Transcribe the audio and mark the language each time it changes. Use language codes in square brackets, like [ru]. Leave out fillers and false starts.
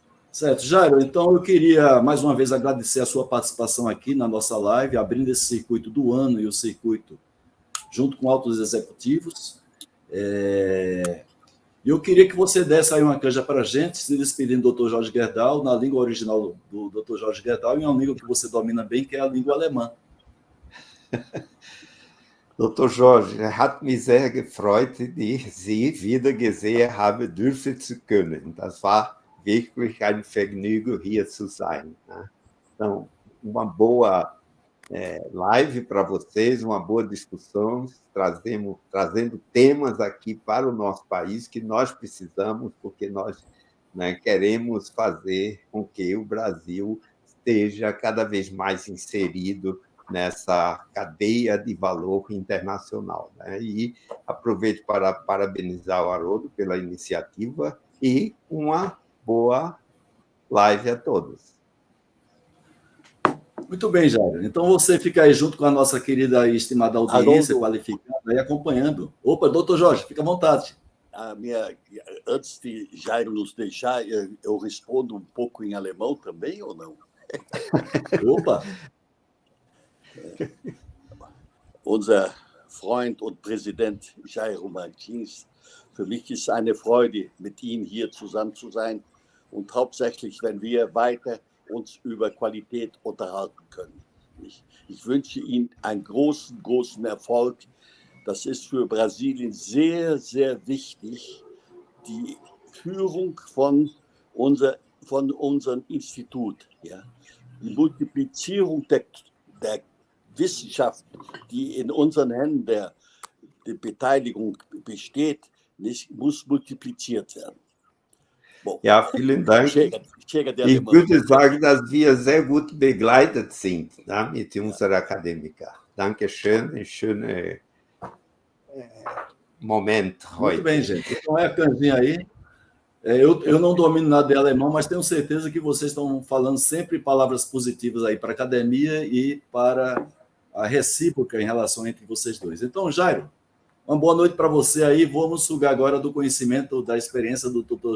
[pt] Certo, Jairo, então eu queria mais uma vez agradecer a sua participação aqui na nossa live, abrindo esse circuito do ano e o circuito junto com altos executivos. Eu queria que você desse aí uma canja para a gente, se despedindo do Dr. Jorge Gerdau, na língua original do Dr. Jorge Gerdau, e uma língua que você domina bem, que é a língua alemã. [de] Dr. Jorge, hat mich sehr gefreut, Sie wieder gesehen haben dürfen zu können. Das war wirklich ein Vergnügen, hier zu sein. [pt] Então, uma boa live para vocês, uma boa discussão, trazendo temas aqui para o nosso país que nós precisamos, porque nós, né, queremos fazer com que o Brasil esteja cada vez mais inserido nessa cadeia de valor internacional, né? E aproveito para parabenizar o Haroldo pela iniciativa e uma boa live a todos. Muito bem, Jairo. Então você fica aí junto com a nossa querida e estimada audiência qualificada e acompanhando. Opa, doutor Jorge, fica à vontade. Antes de Jairo nos deixar, eu respondo um pouco em alemão também ou não? Opa! [de] Unser Freund und Präsident Jairo Martins, für mich ist eine Freude, mit Ihnen hier zusammen zu sein und hauptsächlich, wenn wir weiter uns über Qualität unterhalten können. Ich wünsche Ihnen einen großen Erfolg. Das ist für Brasilien sehr, sehr wichtig, die Führung von unserem Institut. Ja? Die Multiplizierung der Wissenschaft, die in unseren Händen der Beteiligung besteht, muss multipliziert werden. [pt] Bom, [de] ja, vielen Dank. [pt] chega de [de] Ich [pt] alemão. [de] würde sagen, dass wir sehr gut begleitet sind, ne, mit unserer Akademiker. Dankeschön, ein schöner Moment heute. [pt] Muito bem, gente. Então é a canjinha aí. Eu não domino nada de alemão, mas tenho certeza que vocês estão falando sempre palavras positivas aí para a academia e para a recíproca em relação entre vocês dois. Então, Jairo, uma boa noite para você aí. Vamos sugar agora do conhecimento, da experiência do Dr.